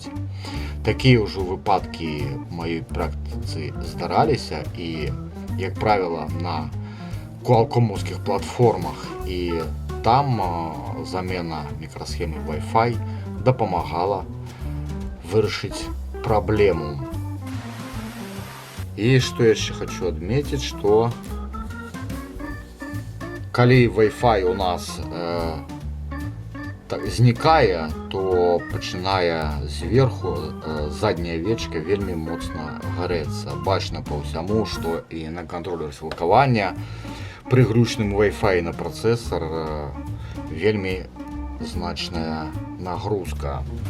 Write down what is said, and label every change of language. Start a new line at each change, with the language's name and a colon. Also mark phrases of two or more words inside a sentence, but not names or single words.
Belarusian: Такія ўжо выпадкі ў маёй практыцы здараліся, і, як правіла, на куалкомаўскіх платформах, і там замена мікрасхемы Wi-Fi дапамагала вырашыць проблему.
Russian: И что я еще хочу отметить, что
Belarusian: калі Wi-Fi у нас знікае, то пачынае зверху задняя вечка вельмі моцна гарэцца. Бачна па ўсяму, што і на кантролер сілкавання пры гручным Wi-Fi на працэсар вельмі значная нагрузка.